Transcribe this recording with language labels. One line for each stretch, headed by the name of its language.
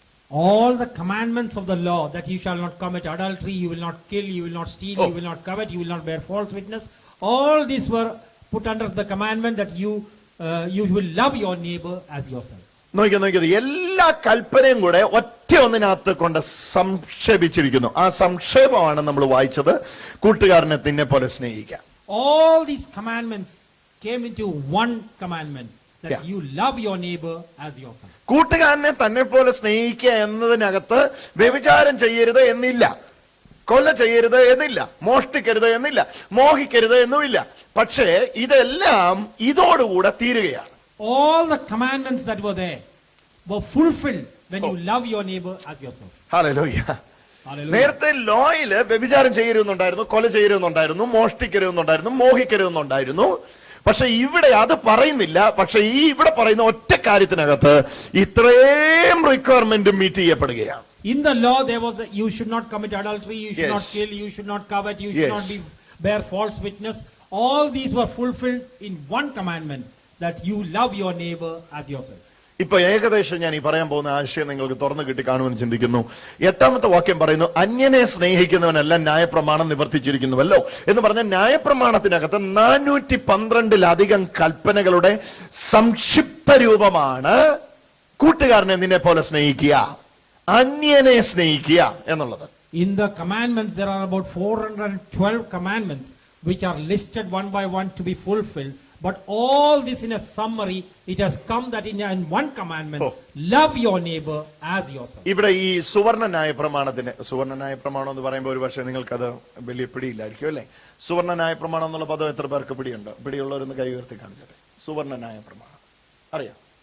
English: All the commandments of the law, that you shall not commit adultery, you will not kill, you will not steal, you will not covet, you will not bear false witness, all these were put under the commandment that you will love your neighbor as yourself.
Malayalam: നോക്കിയത് എല്ലാ കൽപ്പനയും കൂടെ ഒറ്റ ഒന്നിനകത്ത് കൊണ്ട് സംക്ഷേപിച്ചിരിക്കുന്നു. ആ സംക്ഷേപമാണ് നമ്മൾ വായിച്ചത്, കൂട്ടുകാരനെ നിന്നെ പോലെ സ്നേഹിക്കാം.
English: All these commandments came into one commandment, that Yeah. you love your neighbor as yourself.
Malayalam: കൂട്ടുകാരനെ തന്നെ പോലെ സ്നേഹിക്കുക എന്നതിനകത്ത് വ്യഭിചാരം ചെയ്യരുത് എന്നില്ല, കൊല ചെയ്യരുത് എന്നില്ല, മോഷ്ടിക്കരുത് എന്നില്ല, മോഹിക്കരുത് എന്നുമില്ല. പക്ഷേ ഇതെല്ലാം ഇതോടുകൂടെ തീരുകയാണ്.
English: All the commandments that were there were fulfilled when you love your neighbor as yourself.
Malayalam: Hallelujah.
English: Hallelujah.
Malayalam: നേരത്തെ ലോയില് വ്യഭിചാരം ചെയ്യരുതെന്നുണ്ടായിരുന്നു, കൊല ചെയ്യരുതെന്നുണ്ടായിരുന്നു, മോഷ്ടിക്കരുതെന്നുണ്ടായിരുന്നു, മോഹിക്കരുതെന്നുണ്ടായിരുന്നു. പക്ഷെ ഇവിടെ അത് പറയുന്നില്ല. പക്ഷെ ഇവിടെ പറയുന്ന ഒറ്റ കാര്യത്തിനകത്ത് ഇത്രയും
English: requirement meet
Malayalam: ചെയ്യപ്പെടുകയാണ്.
English: In the law there was you should not commit adultery, you should Yes. not kill, you should not covet, you should Yes. not bear false witness. All these were fulfilled in one commandment, that you love your neighbor as yourself.
Malayalam: ഇപ്പൊ ഏകദേശം ഞാൻ ഈ പറയാൻ പോകുന്ന ആശയം നിങ്ങൾക്ക് തുറന്നു കിട്ടി കാണുമെന്ന് ചിന്തിക്കുന്നു. 8-ാമത്തെ വാക്യം പറയുന്നു, അന്യനെ സ്നേഹിക്കുന്നവനെല്ലാം ന്യായപ്രമാണം നിവർത്തിച്ചിരിക്കുന്നുവല്ലോ എന്ന് പറഞ്ഞ ന്യായപ്രമാണത്തിനകത്ത് 412-ലധികം കൽപ്പനകളുടെ സംക്ഷിപ്ത രൂപമാണ് കൂട്ടുകാരനെ നിന്നെ പോലെ സ്നേഹിക്കുക, അന്യനെ സ്നേഹിക്കുക എന്നുള്ളത്.
English: In the commandments there are about 412 commandments which are listed one by one to be fulfilled. But all this in a summary, it has come that in one commandment, love your neighbor as yourself.
Malayalam: ഇവിടെ ഈ സുവർണ ന്യായ പ്രമാണം എന്ന് പറയുമ്പോൾ ഒരു പക്ഷേ നിങ്ങൾക്കത് വലിയ പിടിയില്ലായിരിക്കും അല്ലെ? സുവർണ ന്യായ പ്രമാണം എന്നുള്ള പദം എത്ര പേർക്ക് പിടിയുണ്ട്? പിടിയുള്ളവരൊന്ന് കൈ ഉയർത്തി കാണിച്ചട്ടെ. സുവർണ ന്യായ പ്രമാണം അറിയാം?